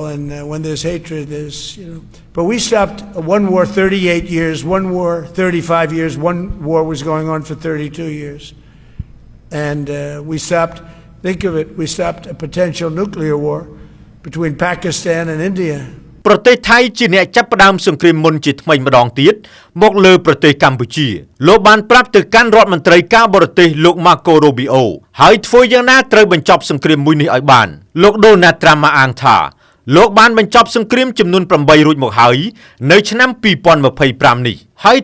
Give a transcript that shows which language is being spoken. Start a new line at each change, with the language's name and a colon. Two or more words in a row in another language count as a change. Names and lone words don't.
English: And when there's hatred, there's, But we stopped one war 38 years, one war 35 years. One war was going on for 32 years. And we stopped... Think of it, we stopped a potential nuclear war between Pakistan and India.
Khmer: ប្រទេសថៃជាអ្នកចាប់ផ្ដើមសង្គ្រាមមុនជាថ្មីម្ដងទៀតមកលើប្រទេសកម្ពុជាលោកបានប្រាប់ទៅកាន់រដ្ឋមន្ត្រីការបរទេសលោក Marco Rubio ហើយធ្វើយ៉ាងណាត្រូវ បញ្ចប់សង្គ្រាមមួយនេះឲ្យបានលោក Donald Trump អាងថាលោកបានបញ្ចប់សង្គ្រាមចំនួន8រួចមកហើយនៅឆ្នាំ2025នេះហើយ